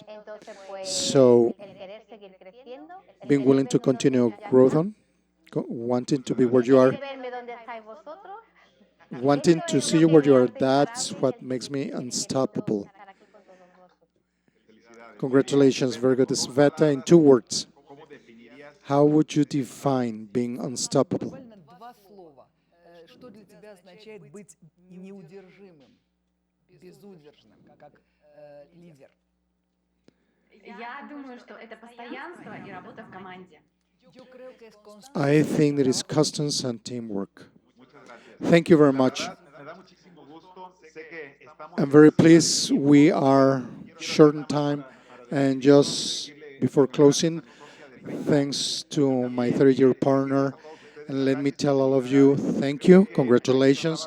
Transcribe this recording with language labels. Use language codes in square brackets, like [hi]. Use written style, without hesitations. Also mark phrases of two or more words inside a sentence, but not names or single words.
[en] So, being willing to continue growth on, wanting to be where you are, wanting to see you where you are, that's what makes me unstoppable. Congratulations, very good. Sveta, in 2 words, how would you define being unstoppable? [ru] Буквально два слова. Что для тебя означает быть неудержимым, безудержным, как лидер? Я думаю, что это постоянство и работа в команде. [es] Yo creo que es [en] I [es] constancia [en] think [es] y [en] it is [es] trabajo. [en] constance and teamwork. Thank you very much. I'm very pleased we are short in time. And just before closing, thanks to my 30-year partner. And let me tell all of you, thank you, congratulations.